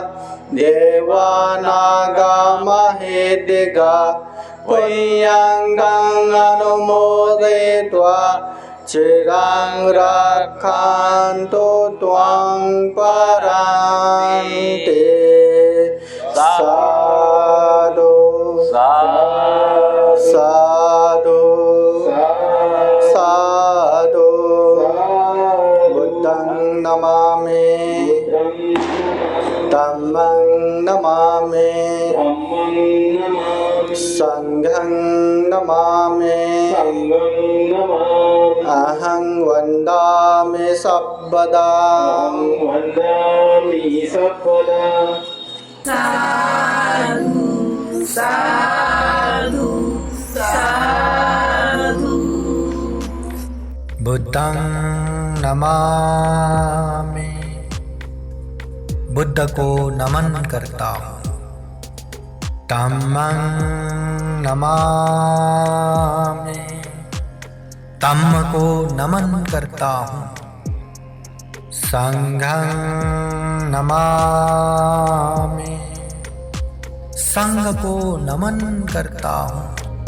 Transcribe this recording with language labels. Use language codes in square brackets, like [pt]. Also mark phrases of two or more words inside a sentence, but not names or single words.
[pi] देवानागमहेदिगा पुण्यं अनुमोदयित्वा चिरं रक्षन्तु त्वां परान्ते साधु साधु साधु बुद्धं नमामि धम्मं नमामि संघं नमामि अहं वन्दामि सर्वदा साधु साधु साधु। बुद्धं नमामि, [hi] बुद्ध को नमन करता हूँ। [pi] धम्मं नमामि, [hi] धम्म को नमन करता हूँ। [pi] संघं नमामि, [hi] संघ को नमन करता हूँ।